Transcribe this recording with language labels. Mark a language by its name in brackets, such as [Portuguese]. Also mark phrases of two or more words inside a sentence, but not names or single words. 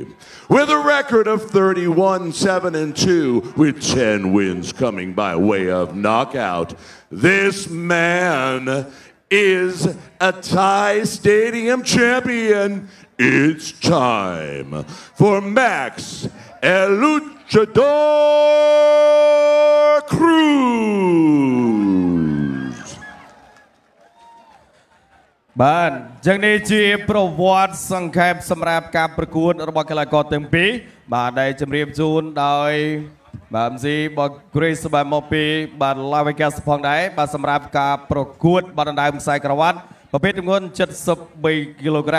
[English] With a record of 31-7-2, with 10 wins coming by way of knockout, this man is a Thai Stadium champion. It's time for Max El Luchador Cruz. [Khmer] បាទចឹងនេះជាប្រវត្តិសង្ខេបសម្រាប់ការប្រកួតរបស់កីឡាករទាំងពីរបាទដែលជម្រាបជូនដោយបាទMC បក Grace បាទមកពីបាទ Las Vegas ផងដែរបាទសម្រាប់ការប្រកួតបាទដណ្ដើមខ្សែក្រវ៉ាត់ប្រភេទទម្ងន់73គីឡូក្រា